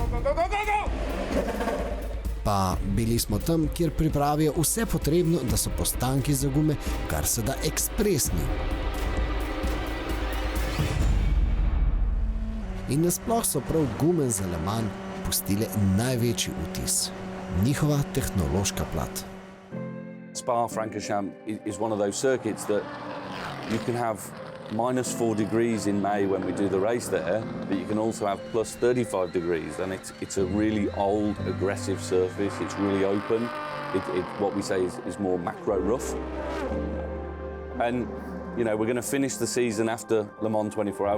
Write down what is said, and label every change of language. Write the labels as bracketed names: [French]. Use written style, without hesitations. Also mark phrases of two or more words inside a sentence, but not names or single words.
[Slovenian] Pa bili smo tam, kjer pripravijo vse potrebno, da so postanki za gume kar se da ekspresni. In nasploh so prav gume za Le Mans pustile največji vtis. Njihova tehnološka plat. [English] Spa-Francorchamps is one of those circuits that you can have -4 degrees in May when we do the race there, but you can also have +35 degrees, and it's a really old, aggressive surface. It's really open. What we say is more macro rough. And you know, we're going to finish the season after Le Mans 24 Hours.